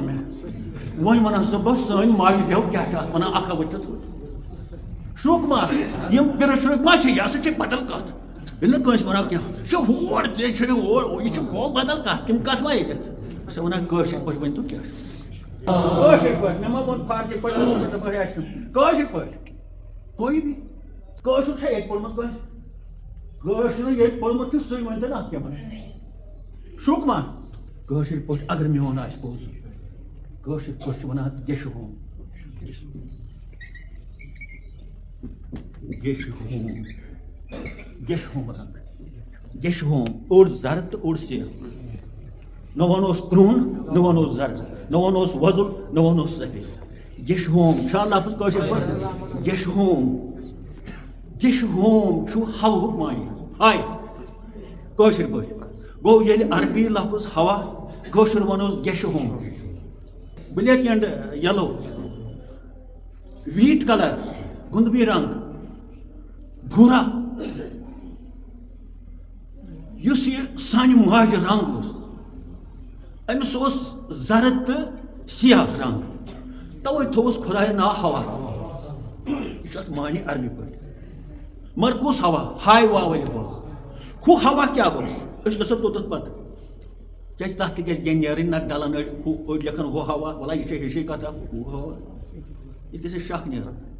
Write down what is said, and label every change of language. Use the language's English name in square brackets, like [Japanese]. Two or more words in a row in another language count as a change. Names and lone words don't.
[Kashmiri] مےٚ وۄنۍ ونان سا بہٕ سٲنۍ ماجہِ زٮ۪و کیٛاہ چھِ اتھ ونان اکھا ؤتھِتھ شُرٛک ما یِم پِرٕ شُرٕکۍ ما چھِ یہِ ہسا چھِ بدل کتھ ییٚلہِ نہٕ کٲنٛسہِ ونان کینٛہہ یہِ چھُ ہور ژےٚ چھُ ہور یہِ چھُ گوٚو بدل کتھ تِم کتھ ما ییٚتٮ۪تھ سۄ ونان کٲشِر پٲٹھۍ ؤنۍ تو کیٛاہ چھُ کٲشِر پٲٹھۍ مےٚ ما ووٚن فارسی پٲٹھۍ دپان آسہِ کٲشِر پٲٹھۍ [Urdu] کوئی بھی [Kashmiri] کٲشُر چھا ییٚتہِ پوٚرمُت کٲنٛسہِ کٲشُر ییٚتہِ پوٚرمُت چھُ سُے ؤنۍتن اتھ کیٛاہ ونان شُرٛک ما کٲشِر پٲٹھۍ اگر میون آسہِ پوٚز کٲشِر پٲٹھۍ چھِ ونان اتھ گیشہٕ ہوم گیشہٕ ہوم رنگ گیشہٕ ہوم اوٚڑ زرد تہٕ اوٚڑ سیاہ نہ ونوس کرٛہُن نہ ونوس زرد نہ ونوس وۄزُل نہ ونوس سفید گیشہٕ ہوم چھا لفظ کٲشِر پٲٹھۍ گیشہٕ ہوم چھُ ہوہُک معنی ہاے کٲشِر پٲٹھۍ گوٚو ییٚلہِ عربی لفظ ہوا کٲشُر ونوس گیشہٕ ہوم [English] black and yellow wheat colour [Kashmiri] گُندمی رنگ بھوٗرا یُس یہِ سانہِ ماجہِ رنگ اوس أمِس اوس زرد تہٕ سیاہ رنگ توے تھوٚوُس خۄدایَن ناو ہوا یہِ چھُ اتھ معنی عربی پٲٹھۍ مگر کُس ہوا ہاے واو الف ہُہ ہوا کیٛاہ گوٚو أسۍ گژھو توٚتتھ پتہٕ کیٛازِ تتھ تہِ گژھِ گیٚنۍ نیرٕنۍ نتہٕ ڈلان أڑۍ لیکھن ہُہ ہوا وَلا یہِ چھےٚ ہِشی کتھا ہُہ ہوا یہِ گژھِ اَسہِ شک نیرُن